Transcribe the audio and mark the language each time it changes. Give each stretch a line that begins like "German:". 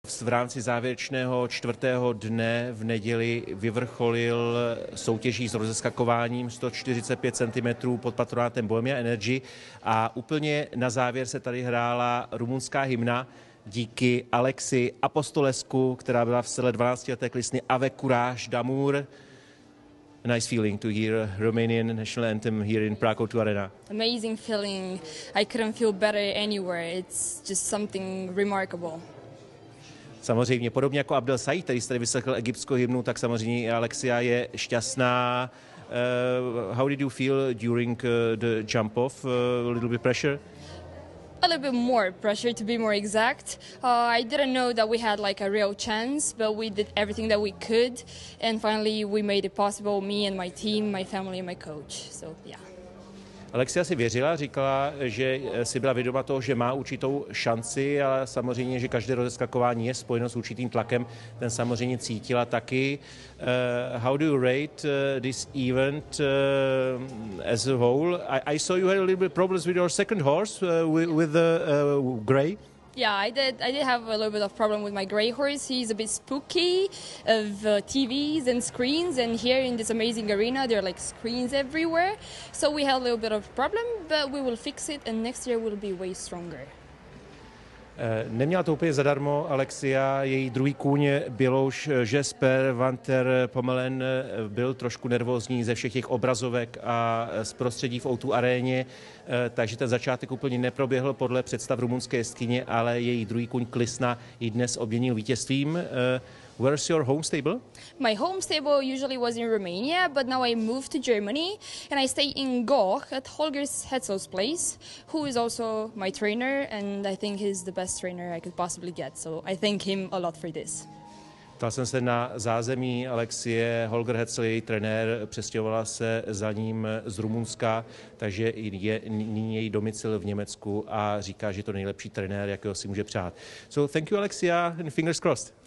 Czech: vítěz v rámci závěrečného čtvrtého dne v neděli vyvrcholil soutěží s rozeskakováním 145 cm pod patronátem Bohemia Energy a úplně na závěr se tady hrála rumunská hymna díky Alexi Apostolescu, která byla v sedle 12leté klisny Avec Courage d'Amour.
English: A nice feeling to hear Romanian national anthem here in Prague O2 Arena. Amazing feeling. I couldn't feel better anywhere. It's just something remarkable.
Czech: Samozřejmě, podobně jako Abdel Said, který jste vyslechl egyptskou hymnu, tak samozřejmě i Alexia je šťastná.
English: How did you feel during the jump off? A little bit pressure? A little bit more pressure, to be more exact. I didn't know that we had like a real chance, but we did everything that we could, and finally we made it possible, me and my team, my family and my coach. So yeah.
Czech: Alexia si věřila, říkala, že si byla vědoma toho, že má určitou šanci, ale samozřejmě, že každé rozeskakování je spojeno s určitým tlakem, ten samozřejmě cítila taky.
English: How do you rate this event as a whole? I saw you had a little bit problems with your second horse, with the grey. Yeah, I did have a little bit of problem with my grey horse. He's a bit spooky of TVs and screens, and here in this amazing arena there are like screens everywhere. So we had a little bit of problem, but we will fix it and next year we'll be way stronger.
Czech: Neměla to úplně zadarmo Alexia, její druhý kůň Bělouš Jesper van der Pomelen byl trošku nervózní ze všech těch obrazovek a z prostředí v O2 aréně, takže ten začátek úplně neproběhl podle představ rumunské jezdkyně, ale její druhý kůň Klisna ji dnes obměnil vítězstvím.
English: Where's your home stable? My home stable usually was in Romania, but now I moved to Germany and I stay in Goch at Holger Hetzel's place, who is also my trainer, and I think he's the best trainer I could possibly get. So I thank him a lot for this.
Czech: Ptal jsem se na zázemí Alexie. Holger Hetzel, její trenér, přestěhovala se za ním z Rumunska, takže je nyní její domicil v Německu a říká, že je to nejlepší trenér, jakého si může přát.
English: So thank you, Alexia, and fingers crossed.